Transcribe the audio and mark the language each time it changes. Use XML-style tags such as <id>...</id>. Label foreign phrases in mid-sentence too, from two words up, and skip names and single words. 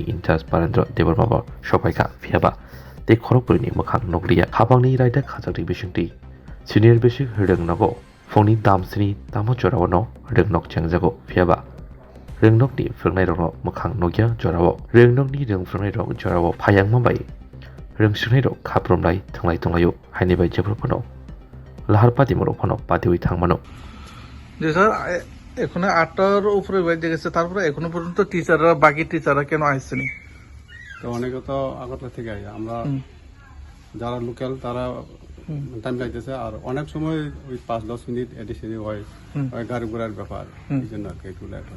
<trp>इनचार्ज बारेन्द्र देबरमाबा सफायखा फियाबा ते खरगपुरनि मोखां नगरिया हाबांनि रायदा खाजाकनि बिसंथि</trp> <en>senior basic</en> <trp>रोंनगो फुंनि दामसिनि दामाजरावनो रोंनग चेंजागो फियाबा रोंनगनि फोरोंनाय रंग मोखां नगिया जरावो रोंनगनि रोंफ्रुङै रं जरावो फायां माबाय रोंस्रुङै रं खाब्रमनाय थंलाय थंलायो हायनि बायदिफोर फनो लाहार पाति मरो फनो पातिवै थांमानो</trp> <bn>যে স্যার এখানে 8টার উপরে বেজে গেছে, তারপরে এখনো পর্যন্ত টিচাররা বাকি টিচাররা কেন আসছেনি? তো অনেকে তো আগরতলা থেকে আই আমরা যারা লোকাল তারা টাইম লাগতেছে, আর অনেক সময় ওই 5-10 মিনিট এডিসিডি হয় গাড়ি ঘোড়ার ব্যাপার, এই জন্য আর কি একটু লেট হয়।</bn>